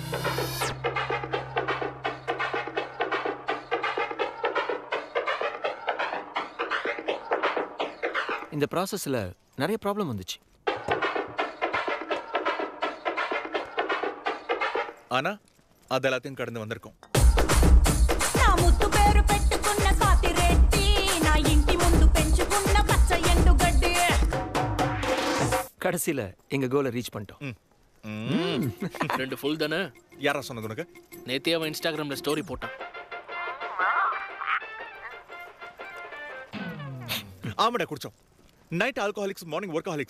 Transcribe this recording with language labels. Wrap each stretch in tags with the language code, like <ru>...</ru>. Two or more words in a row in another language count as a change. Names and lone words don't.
<ta>இந்த ப்ராசஸ்ல நிறைய ப்ராப்ளம் வந்துச்சு. ஆனா அது எல்லாத்தையும் கடந்து வந்திருக்கோம்.</ta> <te>నా ముద్దు పేరు పెట్టుకున్న కాతిరెట్టి నా ఇంటి ముందు పెంచుకున్న పచ్చ ఎండుగడ్డి.</te> <ta>கடைசியில எங்க கோலை ரீச் பண்ணிட்டோம். ரெண்டு ஃபுல் தானே? யாரா சொன்னது உனக்கு? நேத்தே அவன் இன்ஸ்டாகிராம்ல ஸ்டோரி போட்டான். ஆமாடா குடிச்சோம்.</ta> <en>night alcoholics morning workaholics.</en>